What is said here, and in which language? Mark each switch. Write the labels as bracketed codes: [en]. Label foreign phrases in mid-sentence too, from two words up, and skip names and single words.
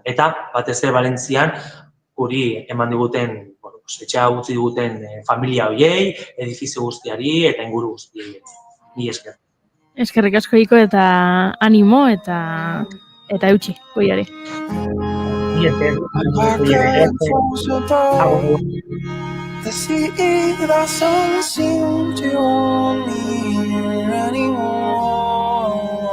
[eu] Eta batez ere Valentzian guri eman diguten etxea utzi diguten familia horiei, edifizio guztiari eta inguru guztiei. Mila esker. Eskerrik asko Iko eta animo eta eutxi, goiari. Mila esker. [en] The sea doesn't seem to want me anymore.